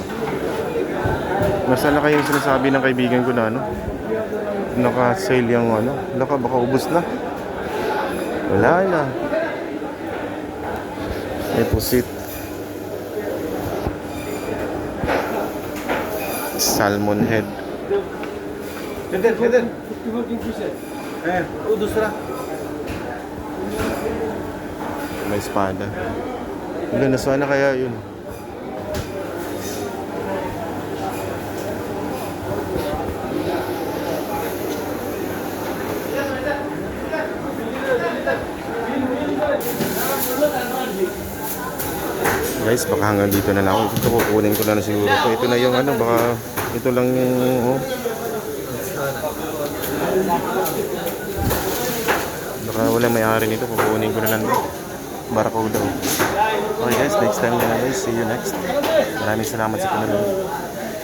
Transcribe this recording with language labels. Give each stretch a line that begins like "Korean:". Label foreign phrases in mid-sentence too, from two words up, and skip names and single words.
Filipino: Masala kayong sinasabi ng kaibigan ko na ano, naka-sale yung ano, baka ubos na. Wala na. May pusit.
English: Salmon head.
Hindi: किधर वो दूसरा
Filipino: May espada. Wala na sana kaya yun. Guys, baka hanggang dito na lang ako. Ito kukunin ko na lang siguro. Ito na yung ano, baka ito lang yung oh. Baka wala may-ari nito, kukunin ko na lang. Barcode daw. Okay guys,
English: next time
Filipino: na lang guys.
English: See you next.
Filipino: Maraming salamat sa panonood.